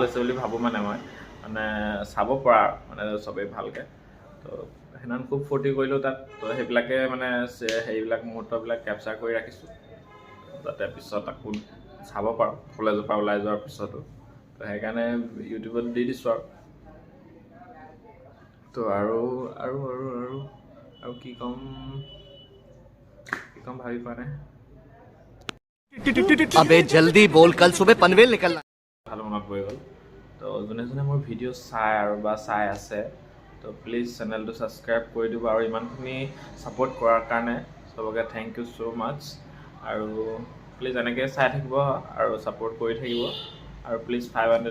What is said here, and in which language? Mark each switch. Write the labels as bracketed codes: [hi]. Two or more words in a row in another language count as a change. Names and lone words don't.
[as] হৈছে বুলি ভাবোঁ মানে মই মানে চাব পৰা মানে চবেই ভালকৈ তো সেইদিনাখন খুব ফূৰ্তি কৰিলোঁ তাত তো সেইবিলাকে মানে সেইবিলাক মুহূৰ্তবিলাক কেপচাৰ কৰি ৰাখিছোঁ যাতে পিছত আকৌ চাব পাৰোঁ কলেজৰ পৰা ওলাই যোৱাৰ পিছতো তো সেইকাৰণে ইউটিউবত দি দিছোঁ আৰু তো আৰু কি ক'ম ভাবি পোৱা নাই [hi] अबे जल्दी बोल कल सुबह पनवेल निकलना [as] ভাল মনত পৰি গ'ল তো যোনে মোৰ ভিডিঅ' চাই আৰু বা চাই আছে তো প্লিজ চেনেলটো ছাবস্ক্ৰাইব কৰি দিব আৰু ইমানখিনি ছাপোৰ্ট কৰাৰ কাৰণে চবকে [en] thank you so much [as] আৰু প্লিজ এনেকৈ চাই থাকিব আৰু ছাপোৰ্ট কৰি থাকিব আৰু প্লিজ 500